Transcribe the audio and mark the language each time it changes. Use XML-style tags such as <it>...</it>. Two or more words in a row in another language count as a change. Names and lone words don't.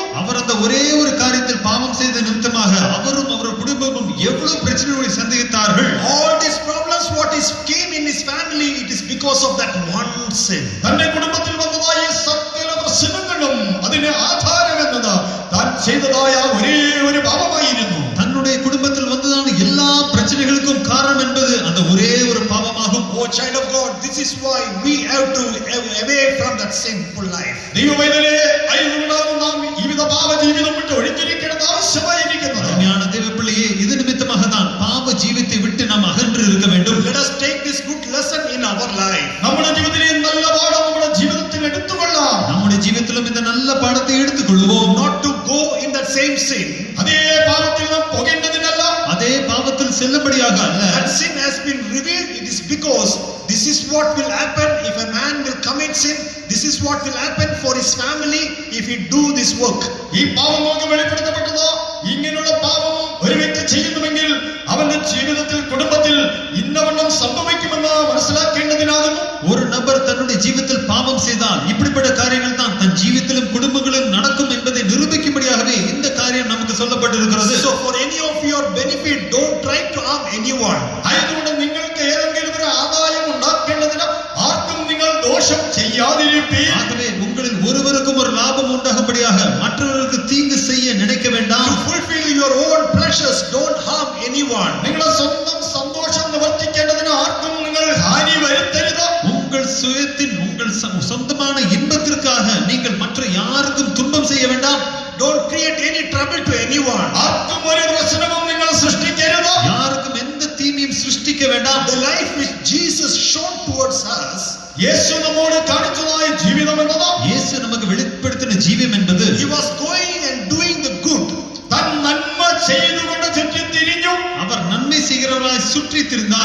<ta>அவர் அந்த ஒரே ஒரு காரியத்தில் பாவம் செய்த நிமித்தமாக அவரும் அவர் குடும்பமும் எவ்வளவு பிரச்சனைகளை சந்தித்தார்கள்.</ta> <en>All these problems what is came in his family, it is because of that one sin.</en> <ml>തന്റെ കുടുംബത്തിൽ വന്നതായ സകല പ്രശ്നങ്ങളും അതിന് ആധാരം എന്നത് താൻ ചെയ്തതായ ഒരേ ഒരു പാപമായിരുന്നു.</ml> <ta>தன்னுடைய குடும்பத்தில் வந்ததான எல்லா பிரச்சனைகளுக்கும் காரணம் என்பது அந்த ஒரே ஒரு பாவமாகும்.</ta> <en>Oh child of God, this is why we have to away from that sinful life.</en> <ml>ദൈവവേദനേ ആയതുകൊണ്ടാണ് നാം ഈ വിധ പാപ ജീവിതം വിട്ട് ഒഴിഞ്ഞിരിക്കേണ്ടത് ആവശ്യമായിരിക്കുന്നത്.</ml> <ta>ஞான தேவ பிள்ளையே, இது நிமித்தமாக தான் பாவ ஜீவித்தை விட்டு நாம் அகன்று இருக்க வேண்டும்.</ta> <en>Let us take this good lesson in our life.</en> <ml>നമ്മുടെ ജീവിതത്തിലെ നല്ല പാഠം നമ്മുടെ ജീവിതത്തിൽ എടുത്തുകൊള്ളാം.</ml> <ta>நம்முடைய ஜீவித்திலும் இந்த நல்ல பாடத்தை எடுத்துக்கொள்வோம்.</ta> <en>Not to go in that same sin.</en> <ml>അതേ പാപത്തിൽ നാം പോകേണ്ടതിനല്ല,</ml> <ta>அதே பாவத்தில் செல்லும்படியாக அல்ல.</ta> <en>That sin has been revealed. It is because this is what will happen if a man will commit sin. This is what will happen for his family if he do this work.</en> <ml>ഈ പാപം നമുക്ക് വെളിപ്പെടുത്തപ്പെട്ടത് ഇങ്ങനെയുള്ള പാപം ഒരു വ്യക്തി ചെയ്യുന്നുവെങ്കിൽ അവന്റെ ജീവിതത്തിൽ കുടുംബത്തിൽ ഇന്നവണ്ണം സംഭവിക്കുമെന്ന് മനസ്സിലാക്കേണ്ടതിനാകുന്നു.</ml> <ta>ஒரு நபர் தன்னுடைய ஜீவிதத்தில் பாவம் செய்தால் இப்படிப்பட்ட காரியங்கள் தான் தன் ஜீவிதத்திலும் குடும்பங்களிலும் நடக்கும் என்பதை நிரூபிக்கும்படியாகவே இந்த காரியம் நமக்கு சொல்லப்பட்டிருக்கிறது.</ta> <en>So for any of your benefit, don't try to harm anyone.</en> <ml>ആയതുകൊണ്ട് നിങ്ങൾക്ക് ഏതെങ്കിലും ഒരു ആദായം ഉണ്ടാക്കേണ്ടതിന് ആർക്കും നിങ്ങൾ ദോഷം ചെയ്യാതിരിപ്പീൻ.</ml> <ta>ஆகவே உங்களில் ஒருவருக்கும் ஒரு லாபம் உண்டாகும்படியாக மற்றவர்களுக்கு தீங்கு செய்ய நினைக்க வேண்டாம்.</ta> <en>To fulfill your own pleasures, don't harm anyone.</en> <ml>നിങ്ങളുടെ സ്വന്തം സന്തോഷം നിവർത്തിക്കേണ്ടതിന് ആർക്കും നിങ്ങൾ ഹാനി വരുത്തരുത്.</ml> <ta>உங்கள் சுயத்தின் உங்கள் சொந்தமான இன்பத்திற்காக நீங்கள் மற்ற யாருக்கும் துன்பம் செய்ய வேண்டாம்.</ta> <en>Don't create any trouble to anyone.</en> <ml>ആർക്കും ഒരു പ്രശ്നവും നിങ്ങൾ സൃഷ്ടിക്കരുത്.</ml> <ta>யாருக்கும் எந்த தீமையும் சிருஷ்டிக்க வேண்டாம்.</ta> <en>The life which Jesus showed towards us,</en> <ml>യേശു നമ്മോട് കാണിച്ചതായ ജീവിതം എന്നത്,</ml> <ta>இயேசு நமக்கு வெளிப்படுத்தின ஜீவம் என்பது,</ta> <en>he was going and doing the good.</en> <ml>താൻ നന്മ ചെയ്തുകൊണ്ട് ചുറ്റിത്തിരിഞ്ഞു.</ml> <ta>அவர் நன்மை செய்கிறவராய் சுற்றி திரிந்தார்.</ta>